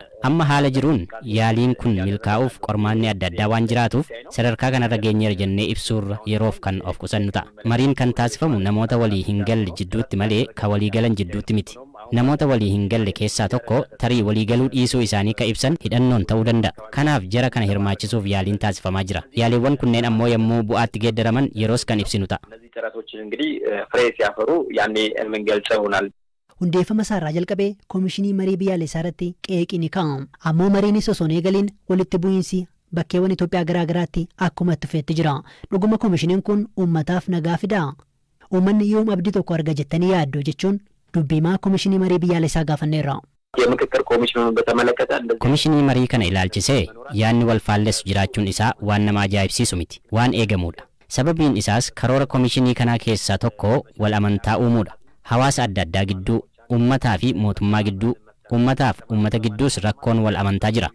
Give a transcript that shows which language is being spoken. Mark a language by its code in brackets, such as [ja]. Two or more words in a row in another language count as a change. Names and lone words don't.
[om] Amma haala jiruun yaaliin kun milkaa'uuf qormaanni adda addaa waan jiraatuuf sadarkaa kanarra geenyeera jennee ibsuurra yeroof kan of qusannu ta'a. Mariin kan taasifamu namoota walii hin galle jidduutti malee ka walii galan jidduutti miti. Namoota walii hin galle keessaa tokko tarii walii galuu dhiisuu isaanii ka ibsan hidhannoon ta'uu danda'a. Kanaaf jara kana hirmaachisuuf yaaliin taasifamaa jira. Yaaliiwwan kunneen ammoo yommuu bu'aatti geeddaraman yeroos kan ibsinu ta'a. [am] እንግዲህ ፍሬ ሲያፈሩ ያኔ የምንገልጸው ይሆናል። [om] Hundeeffama isaarraa jalqabee komishinii marii biyyaalessaa irratti qeeqni ni kaa'ama. Ammoo mariinis osoo hin eegaliin walitti bu'iinsi bakkeewwan Itoophiyaa garaa garaatti akkuma itti fufeetti jira. Dhuguma komishiniin kun uummataaf nagaa fidaa? Uummanni yoom abdii tokko arga jettanii yaaddu jechuun dubbiimaa komishinii marii biyyaalessaa gaafanneerra. [am] የምክክር ኮሚሽኑን በተመለከተ [om] Komishinii marii kana ilaalchisee yaanni wal faalleessu jiraachuun isaa waan nama ajaa'ibsiisu miti. Waan eegamudha. Sababiin isaas karoora komishinii kanaa keessaa tokko wal amantaa uumuudha. Hawaasa adda addaa gidduu, uummataa fi mootummaa gidduu, uummataaf uummata gidduus rakkoon wal amantaa jira.